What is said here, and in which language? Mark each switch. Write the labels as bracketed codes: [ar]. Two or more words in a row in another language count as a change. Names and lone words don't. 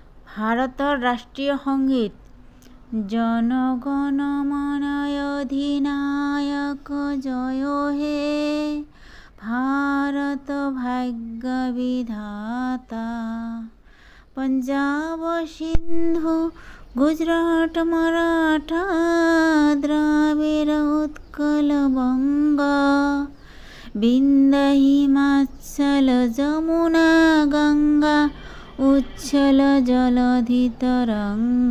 [as] ভারতৰ ৰাষ্ট্ৰীয় সংগীত [bn] জন গণ মন অধিনায়ক জয় হে ভাৰত ভাগ্য বিধাতা। পঞ্জাব সিন্ধু গুজরাট মারাঠা দ্রাবিড় উৎকল বঙ্গ বিন্ধ্য হিমাচল যমুনা গঙ্গা উচ্ছল জলধি তরঙ্গ।